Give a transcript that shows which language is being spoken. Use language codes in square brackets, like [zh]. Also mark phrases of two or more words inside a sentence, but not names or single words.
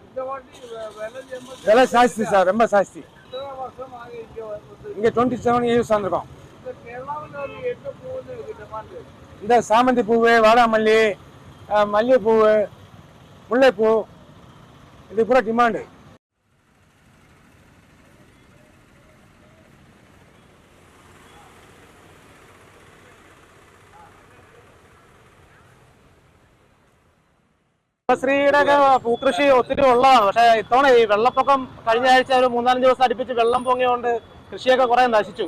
[ta] விலை ஜாஸ்தி சார், ரொம்ப ஜாஸ்தி. இங்க 27 இயர்ஸ் வந்திருக்கோம். இந்த சாமந்தி பூவு, வாடாமல்லி, மல்லிகைப்பூ, முல்லைப்பூ, இது பூரா டிமாண்டு. [ml] കുടുംബശ്രീയുടെ പൂക്കൃഷി ഒത്തിരി ഉള്ളതാണ്. പക്ഷേ ഇത്തവണ ഈ വെള്ളപ്പൊക്കം കഴിഞ്ഞ ആഴ്ച ഒരു 3-4 ദിവസം അടുപ്പിച്ച് വെള്ളം പൊങ്ങിയോണ്ട് കൃഷിയൊക്കെ കുറെ നശിച്ചു.